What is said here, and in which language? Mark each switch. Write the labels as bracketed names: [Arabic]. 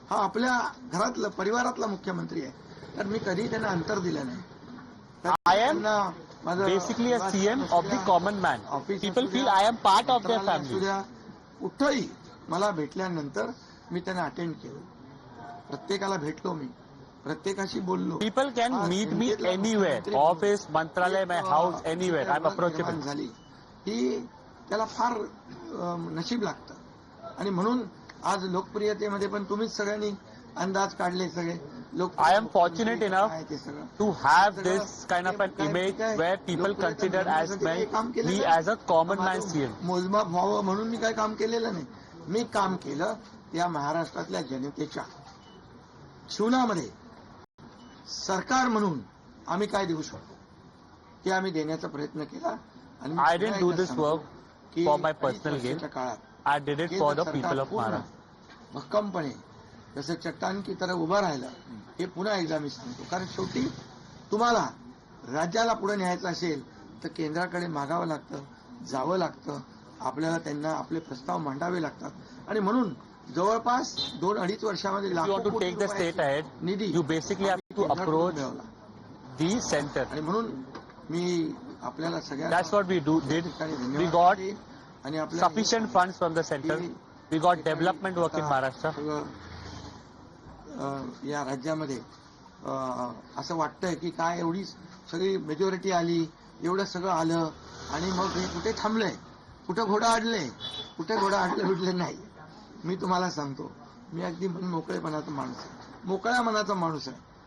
[Marathi] हा आपल्या घरातला परिवारातला मुख्यमंत्री आहे, तर मी कधी त्यांना अंतर दिलं नाही. [English] I am basically a CM of the common man. People feel I am part of their family. [Marathi] कुठंही मला भेटल्यानंतर मी त्यांना अटेंड केलं, प्रत्येकाला भेटलो, मी प्रत्येकाशी बोललो. [English] People can meet me anywhere, office, Mantralaya, my house, anywhere. I am approachable. [Marathi] झाली ही त्याला फार नशीब लागतं. आणि म्हणून आज लोकप्रियतेमध्ये पण तुम्हीच सगळ्यांनी अंदाज काढले सगळे लोक. [English] I am fortunate enough to have this kind of an image where people consider as me as a common man CM. [Marathi] मोजमाप व्हावं म्हणून मी काय काम केलेलं नाही. मी काम केलं या महाराष्ट्रातल्या जनतेच्या जीवनामध्ये सरकार म्हणून आम्ही काय देऊ शकतो ते आम्ही देण्याचा प्रयत्न केला. आणि [English] I didn't do this work for my personal gain. [Marathi] काळात [English] I did it for the people of Maharashtra. [Marathi] भक्कमपणे जसं [Hindi] चट्टान की तरह [Marathi] उभं राहिलं, हे पुन्हा एकदा मी सांगतो. कारण शेवटी तुम्हाला राज्याला पुढे न्यायचं असेल तर केंद्राकडे मागावं लागतं, जावं लागतं, आपल्याला त्यांना आपले प्रस्ताव मांडावे लागतात. आणि म्हणून जवळपास 2-2.5 वर्षामध्ये [English] निधी you basically have to approach the center. [Marathi] आणि म्हणून मी आपल्याला सगळ्यांना [English] That's what we did. We got sufficient funds from the center. We got development work in Maharashtra. [Marathi] या राज्यामध्ये असं वाटतंय की काय एवढी सगळी मेजॉरिटी आली, एवढं सगळं आलं आणि मग हे कुठे थांबलंय, कुठं घोडा अडले, कुठे घोडा अडले नाही. मी तुम्हाला सांगतो, मी अगदी मोकळेपणाचा माणूस आहे, मोकळ्या मनाचा माणूस आहे.